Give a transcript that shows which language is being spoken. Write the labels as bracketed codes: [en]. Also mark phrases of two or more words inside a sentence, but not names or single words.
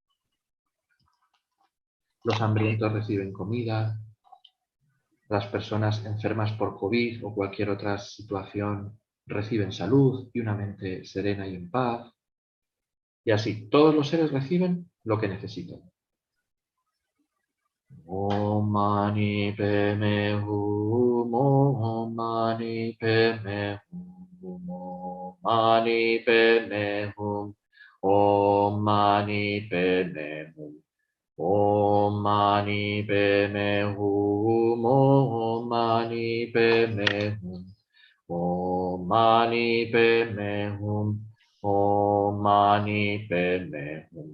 [es] Los hambrientos reciben comida. Las personas enfermas por COVID o cualquier otra situación reciben salud y una mente serena y en paz. Y así, todos los seres reciben lo que necesitan. [sa] Om Mani Padme Hum, Om Mani Padme Hum, Om Mani Padme Hum, Om Mani Padme Hum, Om Mani Padme Hum, Om Mani Padme Hum, Om Mani Padme Hum, Om Mani Padme Hum.